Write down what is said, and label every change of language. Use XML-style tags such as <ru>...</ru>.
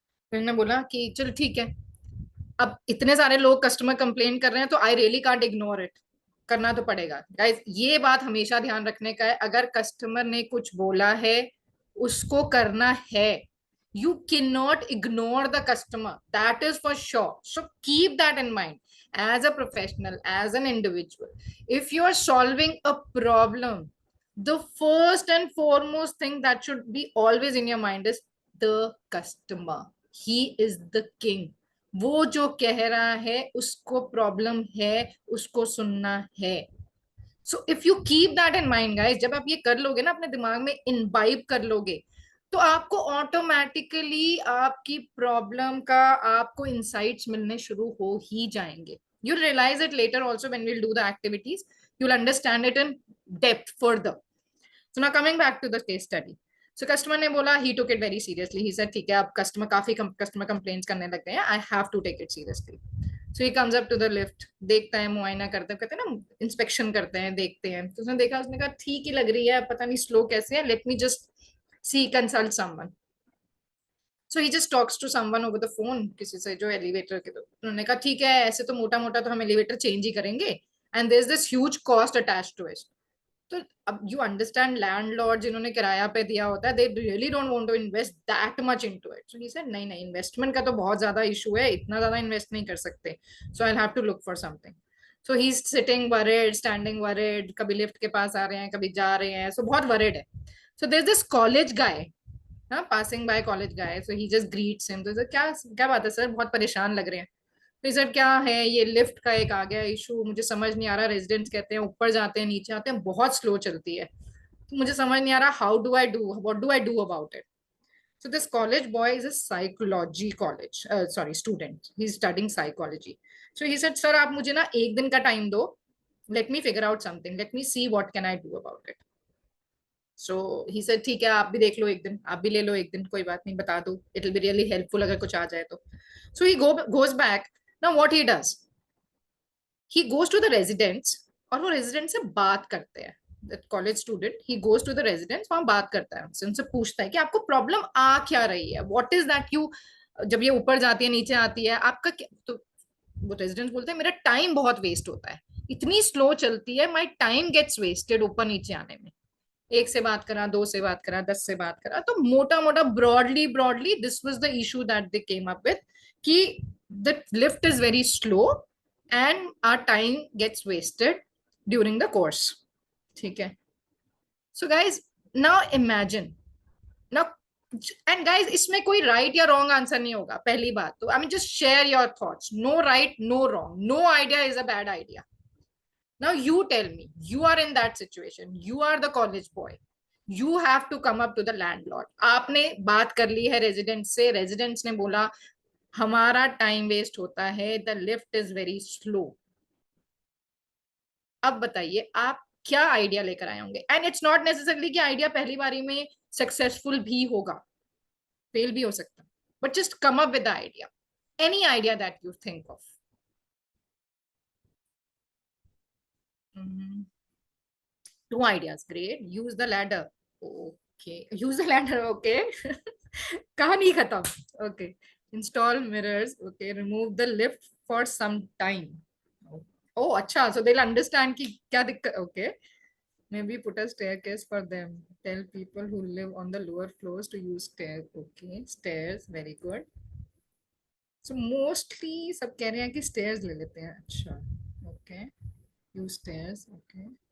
<hi>फिर ने बोला कि चल ठीक है, अब इतने सारे लोग कस्टमर कंप्लेन कर रहे हैं तो</hi> <en>I really can't ignore it,</en> <hi>करना तो पड़ेगा. गाइस ये बात हमेशा ध्यान रखने का है, अगर कस्टमर ने कुछ बोला है उसको करना है.</hi> <en>You can not ignore the customer, that is for sure. So keep that in mind as a professional, as an individual. If you are solving a problem, the first and foremost thing that should be always in your mind is the customer. He is the king.</en> <hi>वो जो कह रहा है उसको problem है, उसको सुनना है.</hi> <en>so if you keep that in mind guys,</en> <hi>जब आप ये कर लोगे ना, अपने दिमाग में इनबाइब कर लोगे, तो आपको ऑटोमेटिकली आपकी प्रॉब्लम का आपको इंसाइट्स मिलने शुरू हो ही जाएंगे.</hi> <en>You'll realize it later also when we'll do the activities. You'll understand it in depth further. So now coming back to the case study. So customer ने बोला, he took it very seriously. He said</en> <hi>ठीक है, अब काफी customer complaints करने लग गए हैं,</hi> <en>I have to take it seriously. So he comes up to the lift,</en> <hi>देखता है, मुआयना करते हैं, कहते हैं ना इंस्पेक्शन करते हैं, देखते हैं. तो उसने देखा, उसने कहा ठीक ही लग रही है, पता नहीं स्लो कैसे है,</hi> <en>let me just see, consult someone. So he just talks to someone over the phone,</en> <hi>किसी से जो एलिवेटर के. तो उन्होंने कहा ठीक है, ऐसे तो मोटा मोटा तो हम एलिवेटर चेंज ही करेंगे,</hi> <en>And there is this huge cost attached to it. तो अब you understand,</en> <hi>लैंडलॉर्ड जिन्होंने किराया पे दिया होता है,</hi> <en>They really don't want to invest that much into it.</en> <hi>So he said नहीं नहीं, इन्वेस्टमेंट का तो बहुत ज्यादा इशू है, इतना ज्यादा इन्वेस्ट नहीं कर सकते,</hi> <en>So I will have to look for something. So he is sitting worried, standing worried,</en> <hi>कभी लिफ्ट के पास आ रहे हैं, कभी जा रहे हैं, सो बहुत वरिड है.</hi> <en>So there is this college guy, हाँ, passing by college guy. So he just greets him.</en> <hi>तो सर क्या क्या बात है सर, बहुत परेशान लग रहे हैं. तो सर क्या है, ये लिफ्ट का एक आ गया इशू, मुझे समझ नहीं आ रहा, रेजिडेंट्स कहते हैं ऊपर जाते हैं नीचे आते हैं, बहुत स्लो चलती है, तो मुझे समझ नहीं आ रहा,</hi> <en>How do I do, what do I do about it. So this college boy is a psychology college, sorry, student. He's studying psychology. So he said, sir,</en> <hi>आप मुझे ना एक दिन का टाइम दो,</hi> <en>let me figure out something, let me see what can I do about it.</en> <hi>So he said ठीक है, आप भी देख लो एक दिन, आप भी ले लो एक दिन, कोई बात नहीं, बता दो,</hi> <en>it will be really helpful</en> <hi>अगर कुछ आ जाए तो.</hi> <en>So he goes back. Now what he does, he goes to the residents,</en> <hi>और वो रेजिडेंट से बात करते हैं.</hi> <en>college student, he goes to the residents,</en> <hi>वहां बात करता है उनसे, उनसे पूछता है कि आपको प्रॉब्लम आ क्या रही है,</hi> <en>what is that you,</en> <hi>जब ये ऊपर जाती है नीचे आती है आपका क्या. तो वो रेजिडेंट्स बोलते हैं मेरा टाइम बहुत वेस्ट होता है, इतनी स्लो चलती है,</hi> <en>my time gets wasted</en> <hi>ऊपर नीचे आने में. एक से बात करा,</hi> <en>दो से बात करा, 10 से बात करा, तो मोटा मोटा broadly broadly this was the issue that they came up with, कि the lift is very slow and our time gets wasted during the course. ठीक है. So guys now imagine, now, and guys</en> <hi>इसमें कोई right या wrong answer नहीं होगा, पहली बात तो</hi> <en>I mean just share your thoughts, no right no wrong, no idea is a bad idea. Now you tell me, you are in that situation, you are the college boy, you have to come up to the landlord.</en> <hi>आपने बात कर ली है resident से, residents ने बोला हमारा time waste होता है,</hi> <en>The lift is very slow.</en> <hi>अब बताइए आप क्या आइडिया लेकर आए होंगे, एंड इट्स नॉट नेसेसरली कि आइडिया पहली बारी में सक्सेसफुल भी होगा, फेल भी हो सकता,</hi> <en>But just come up with the idea, any idea that you think of. Two ideas, great. Use the ladder. Okay, use the ladder. Okay.</en> <hi>कहानी खत्म.</hi> <en>Okay. Install mirrors. Okay. Remove the lift for some time. Oh, अच्छा. So they'll understand</en> <hi>कि क्या दिक्कत.</hi> <en>Okay. Maybe put a staircase for them. Tell people who live on the lower floors to use stairs. Okay. Stairs. Very good.</en> <hi>So mostly सब कह रहे हैं कि stairs ले लेते हैं. अच्छा. Okay.</hi> <en>Use stairs.</en> <hi>Okay.</hi>